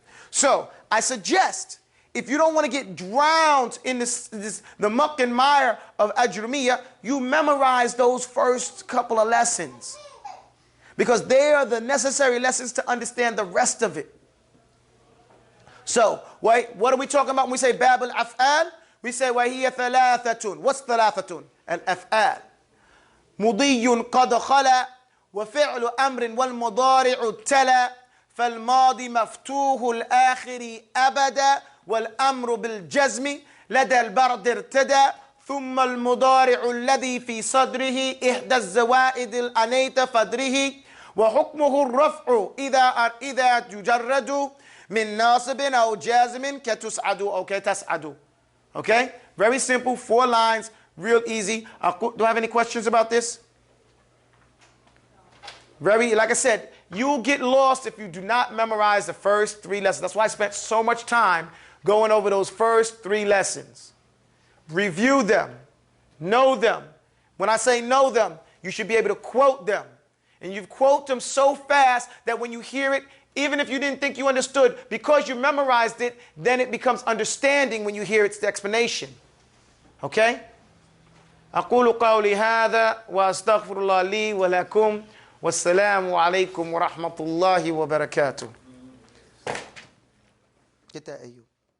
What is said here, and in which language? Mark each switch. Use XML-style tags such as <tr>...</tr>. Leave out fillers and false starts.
<en>So, I suggest, if you don't want to get drowned in the muck and mire of Ajrumiyah, you memorize those first couple of lessons. Because they are the necessary lessons to understand the rest of it. So, wait, what are we talking about when we say Bab al-Af'al? We say,</en> <ar>وَهِيَ ثَلَاثَةٌ.</ar> <en>What's</en> <ar>ثَلَاثَةٌ? Al-Af'al. مُضِيٌّ قَدْ خَلَى وَفِعْلُ أَمْرٍ وَالْمُضَارِعُ تَلَى فَالْمَاضِ مَفْتُوحُ الْآخِرِ أَبَدًا والأمر بالجزم لدى البرد ارتدى ثم المضارع الذي في صدره إحدى الزوائد الأنيت فدره وحكمه الرفع إذا يجرد من ناصب أو جازم كتسعد أو كتسعد.</ar> <en>Okay? Very simple, 4 lines, real easy. Do I have any questions about this? Like I said, you'll get lost if you do not memorize the first 3 lessons. That's why I spent so much time going over those first 3 lessons. Review them. Know them. When I say know them, you should be able to quote them. And you quote them so fast that when you hear it, even if you didn't think you understood, because you memorized it, then it becomes understanding when you hear its explanation. Okay?</en> <ar>أقول قولي هذا وأستغفر الله لي ولكم والسلام عليكم ورحمة الله وبركاته.</ar> <en>Get that, Ayub.</en>